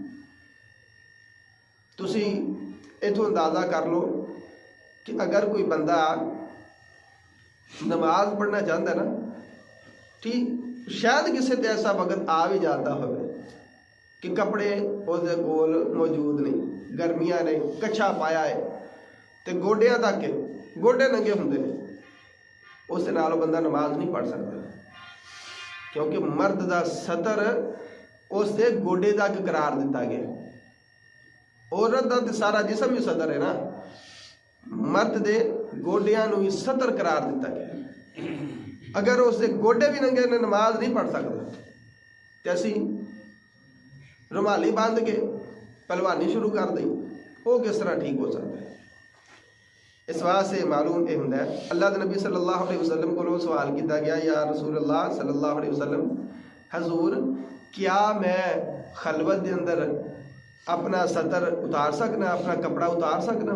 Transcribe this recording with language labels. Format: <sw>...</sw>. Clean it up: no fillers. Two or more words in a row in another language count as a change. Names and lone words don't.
<pa>تسی اتوں اندازہ کر لو کہ اگر کوئی بندہ</pa> <ur>نماز پڑھنا چاہتا ہے</ur> <pa>نا، ٹھیک، شاید کسی تے ایسا وقت آ بھی جاتا ہوئے کہ کپڑے اس دے کول موجود نہیں، گرمیاں نے کچھا پایا ہے تے گوڈیاں تک گوڈے ننگے ہوندے نے، اس نال بندہ نماز نہیں پڑھ سکتا، کیونکہ مرد دا سطر اس دے گوڈے تک قرار دیتا گیا۔ عورت دا تے سارا جسم ہی سطر ہے نا، مرد دے گوڈیاں نو ہی سطر قرار دیتا گیا۔ اگر اس دے گوڈے بھی ننگے نے نماز نہیں پڑھ سکتا تے اسی رومالی باندھ کے پہلوانی شروع کر دیں،</pa> <ur>وہ کس طرح ٹھیک ہو سکتا ہے؟ اس واسطے معلوم یہ ہوتا ہے، اللہ دے نبی</ur> <ar>صلی اللہ علیہ وسلم</ar> <ur>کو سوال کیا گیا،</ur> <ar>یا رسول اللہ صلی اللہ علیہ وسلم،</ar> <ur>حضور کیا میں خلوت دے اندر</ur> <pa>اپنا سطر اتار سکنا، اپنا کپڑا اتار سکنا؟</pa>